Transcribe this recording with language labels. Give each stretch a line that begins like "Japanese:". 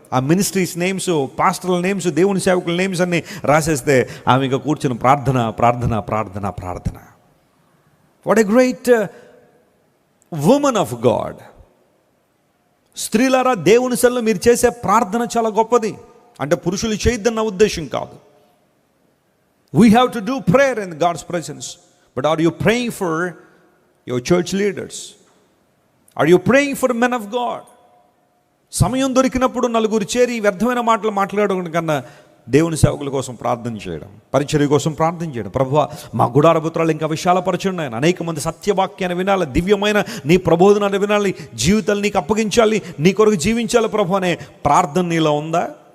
Telugu: ఆ ministries names, పాస్టర్ల names, దేవుని సేవకుల నేమ్స్ అన్నీ రాసేస్తే ఆమె ఇంకా కూర్చుని ప్రార్థన ప్రార్థన ప్రార్థన ప్రార్థన.
English: What a great woman of God.
Telugu: స్త్రీలారా, దేవుని సన్నిధిలో మీరు చేసే ప్రార్థన చాలా గొప్పది. అంటే పురుషులు చేయొద్దన్న ఉద్దేశం కాదు.
English: We have to do prayer in God's presence. But are you praying for your church leaders? Are you praying for men of God?
Telugu: సమయం దొరికినప్పుడు నలుగురు చేరి వ్యర్థమైన మాటలు మాట్లాడడం కన్నా దేవుని సేవకుల కోసం ప్రార్థన చేయడం, పరిచర్య కోసం ప్రార్థన చేయడం. ప్రభువా, మా గుడారపుత్రాలు ఇంకా విశాలపరచండి. ఆయన అనేక మంది సత్యవాక్యాన్ని వినాలి, దివ్యమైన నీ ప్రబోధనాన్ని వినాలి, జీవితాలు నీకు అప్పగించాలి, నీ కొరకు జీవించాలి ప్రభు అనే ప్రార్థన నీలో ఉందా?